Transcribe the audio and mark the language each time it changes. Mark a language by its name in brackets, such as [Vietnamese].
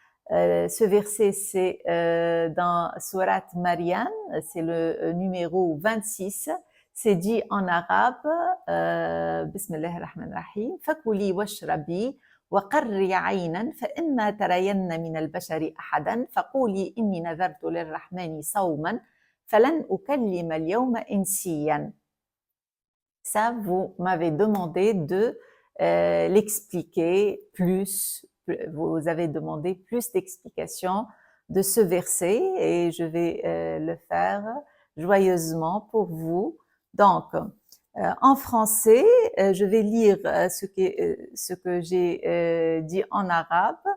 [French] Ce verset, c'est dans Surat Maryam, c'est le numéro 26. [Arabic] C'est dit en arabe, Bismillah ar-Rahman ar-Rahim, فَكُلِي وَاشْرَبِي وَقَرِّي عَيْنًا فَإِمَّا تَرَيَنَّ مِنَ الْبَشَرِ أَحَدًا فَقُولِي إِنِّي نَذَرْتُ لِلرَّحْمَنِ صَوْمًا فَلَنْ أُكَلِّمَ الْيَوْمَ إِنسِيًّا. [French] Ça, vous m'avez demandé de l'expliquer plus. Vous avez demandé plus d'explications de ce verset et je vais le faire joyeusement pour vous. Donc, en français, je vais lire ce que j'ai dit en arabe.